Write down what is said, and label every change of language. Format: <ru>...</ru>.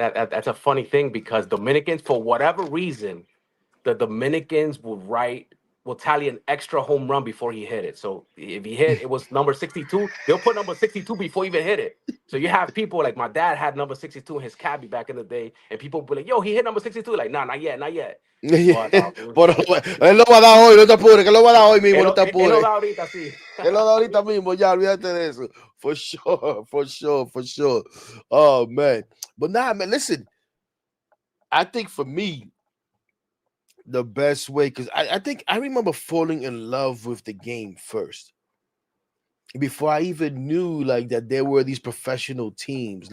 <en>that's a funny thing because Dominicans, for whatever reason, the Dominicans will tally an extra home run before he hit it. So if he hit, it was number 62. They'll put number 62 before he even hit it. So you have people like my dad had number 62 in his cabbie back in the day, and people be like, "Yo, he hit number 62." Like, nah, not yet, not yet. But</en> <es>Pero él lo va a dar hoy, no te apures, que lo va a dar hoy mismo, no te él lo apures. da ahorita, sí. Que lo da ahorita mismo, ya, olvídate de eso.</es> <en>For sure, for sure, for sure. Oh, man. But nah, man, listen, I think for me, the best way, because I think I remember falling in love with the game first. Before I even knew like that there were these professional teams.</en>